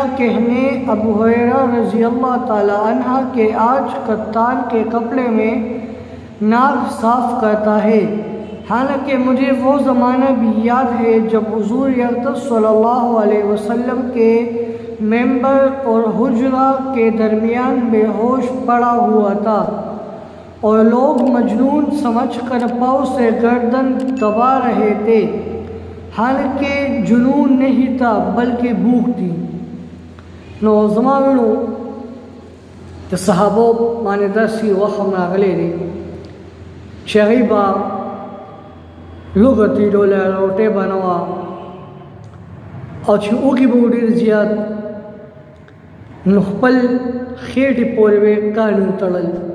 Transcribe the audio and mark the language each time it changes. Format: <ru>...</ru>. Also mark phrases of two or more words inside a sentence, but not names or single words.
<ur>کہنے ابو ہریرہ رضی اللہ تعالیٰ عنہ کہ آج قطان کے کپڑے میں ناک صاف کرتا ہے، حالانکہ مجھے وہ زمانہ بھی یاد ہے جب حضور اقدس صلی اللہ علیہ وسلم کے ممبر اور حجرہ کے درمیان بے ہوش پڑا ہوا تھا اور لوگ مجنون سمجھ کر پاؤں سے گردن دبا رہے تھے، حالانکہ جنون نہیں تھا بلکہ بھوک تھی۔</ur> <ps>نوزمانو د صحابو باندې داسې وخت راغلی دی چې هغوی به لوږه تېروله، روټۍ به نه وه او چې اوږې به ډېر زیات نو خپل خېټې پورې به یې کاڼي وتړل۔</ps>